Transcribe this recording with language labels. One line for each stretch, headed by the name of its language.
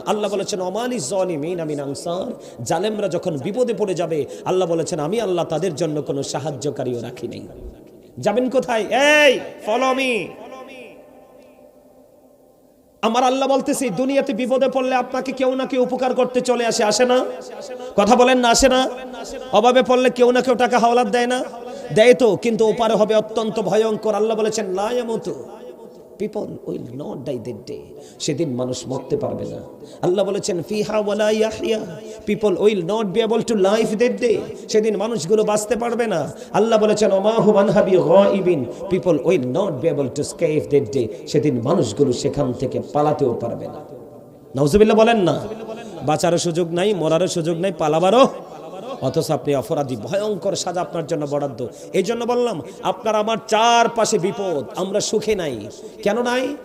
Bangla: আল্লাহ বলেছেন
Arabic: ওমালিজ জালিমিন মিন আনসার।
Bangla: জালেমরা যখন বিপদে পড়ে যাবে আল্লাহ বলেছেন আমি আল্লাহ তাদের জন্য কোনো সাহায্যকারীও রাখি নাই। যাবেন কোথায়? এই
English: Follow me.
Bangla: আমার আল্লাহ বলতেছি দুনিয়াতে বিপদে পড়লে আপনাকে কেউ না কেউ উপকার করতে চলে আসে, আসে না? কথা বলেন না, আসে না? অভাবে পড়লে কেউ না কেউ টাকা হাওলাত দেয় না? দেয় তো, কিন্তু ওপারে হবে অত্যন্ত ভয়ঙ্কর। আল্লাহ বলেছেন
Arabic: লা ইয়ামুতু,
English: people will not die that day।
Bangla: সেদিন মানুষ মরতে পারবে না। আল্লাহ বলেছেন ফিহা
Arabic: ওয়ালা ইয়াহইয়া,
English: people will not be able to live that day।
Bangla: সেদিন মানুষগুলো বাঁচতে পারবে না। আল্লাহ বলেছেন
Arabic: ওমা হুম আনহা বিগাইবিন,
English: people will not be able to escape that day।
Bangla: সেদিন মানুষগুলো সেখান থেকে পালাতেও পারবে না। নাউজুবিল্লাহ বলেন না? বাঁচারও সুযোগ নাই, মরারও সুযোগ নাই, পালাবারও। অথচ আপনি অপরাধী, ভয়ঙ্কর সাজা আপনার জন্য বরাদ্দ। এই জন্য বললাম আপনার আমার চারপাশে বিপদ, আমরা সুখে নাই। কেন নাই?